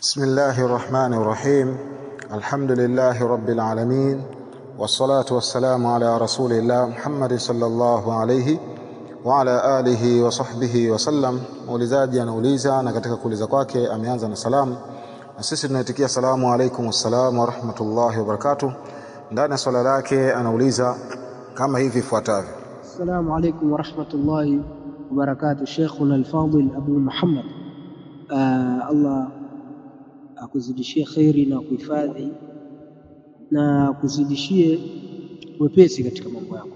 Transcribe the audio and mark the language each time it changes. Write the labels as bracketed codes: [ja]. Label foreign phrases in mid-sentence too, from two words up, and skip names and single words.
[ar] بسم الله الرحمن الرحيم. الحمد لله رب العالمين، والصلاة والسلام على رسول الله محمد صلى الله عليه وعلى آله وصحبه وسلم. [sw] Muulizaji anauliza na katika kuuliza kwake ameanza na salamu, na sisi tunaitikia salamu [ar] عليكم والسلام ورحمة الله وبركاته. [sw] Ndani ya swala lake anauliza kama hivi ifuatavyo: [ar] السلام عليكم ورحمة الله وبركاته. شيخنا الفاضل [sw] Abu Muhammad, Allah akuzidishie khairi na kuhifadhi na kuzidishie wepesi katika mambo yako.